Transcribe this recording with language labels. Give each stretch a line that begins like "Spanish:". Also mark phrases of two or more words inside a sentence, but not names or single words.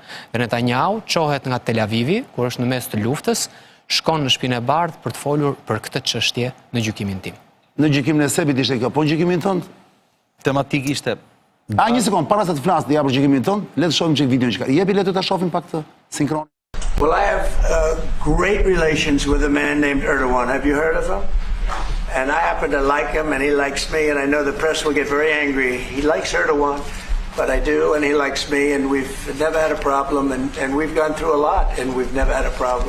Albanian: Dhe Netanyahu çohet nga Tel Avivi, kur është në mes të luftës, shkon në shpinë e bardhë për të folur për këtë çështje në gjykimin tim. Në gjykimin e Sebit ishte kjo, po në gjykimin tënd? Tematik ishte. Një sekond, para se të flasë dhe ja për gjykimin tënd, le të shohim çik videon që ka. Jepi le të ta shohim pak të sinkron.
English: Well, I have great relations with a man named Erdogan. Have you heard of him? And I happen to like him, and he likes me, and I know the press will get very angry. He likes Erdogan, but I do, and he likes me, and we've never had a problem, and we've gone through a lot, and we've never had a problem.